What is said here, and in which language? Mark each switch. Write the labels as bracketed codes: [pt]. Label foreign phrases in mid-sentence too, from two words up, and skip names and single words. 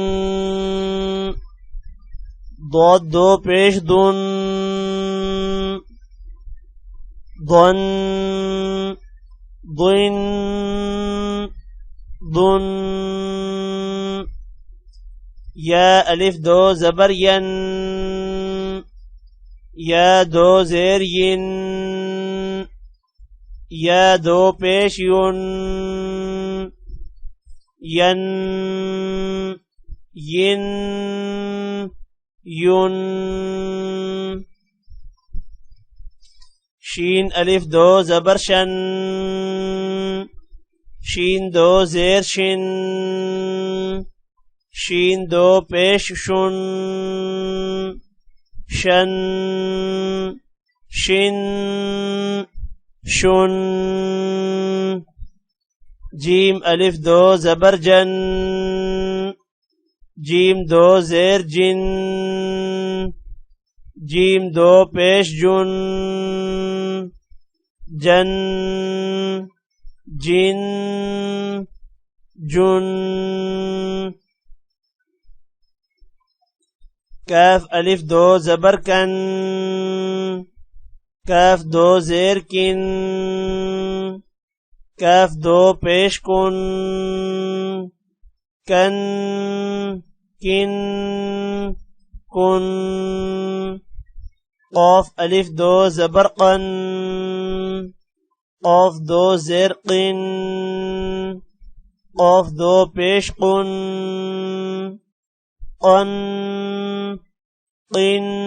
[ur] ضاد دو پیش ضن ضن ضن ضن یا الف دو زبر ین یا دو زیر ین یا دو پیش یون ین ین یون شین الف دو زبر شن شین دو زیر شن شین دو پیش شن شن شن شن جیم الف دو زبر جن جیم دو زیر جن جیم دو پیش جن جن جن جن کاف الف دو زبر کن کاف دو زیر کن کاف دو پیش کن کن کن کن قاف الف دو زبر قن قاف دو زیر قن قاف دو پیش قن قن قن